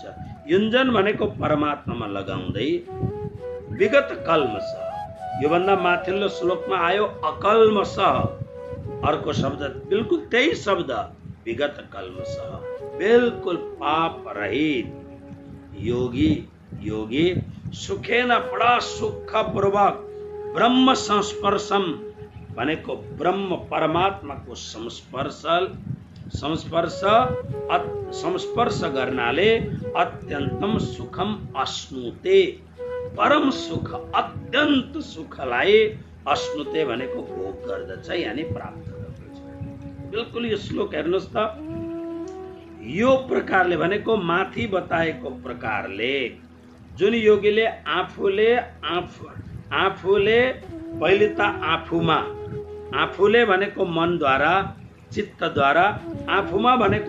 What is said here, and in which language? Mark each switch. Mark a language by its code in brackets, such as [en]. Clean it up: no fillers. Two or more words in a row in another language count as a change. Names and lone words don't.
[ne] युञ्जन भनेको परमात्मामा लगाउँदै [sa] विगत कल्मष, [ne] योभन्दा माथिल्लो श्लोकमा आयो अकल्मष, अर्को शब्द बिल्कुल त्यही शब्द [sa] विगत कल्मष, [ne] बिल्कुल पाप रहित योगी सुखेन बडा सुखपूर्वक [sa] ब्रह्म संस्पर्शम [ne] भनेको ब्रह्म परमात्माको संस्पर्श गर्नाले [sa] अत्यन्तम सुखम अश्नुते, [ne] परम सुख अत्यन्त सुखलाई अश्नुते भनेको भोग गर्दछ, यानी प्राप्त गर्दछ। बिल्कुल यो श्लोक हेर्नुहोस् त, यो प्रकारले भनेको माथि बताएको प्रकारले जुन योगीले आफूले पहिले त आफूले भनेको मनद्वारा, चित्तद्वारा, आफूमा भनेको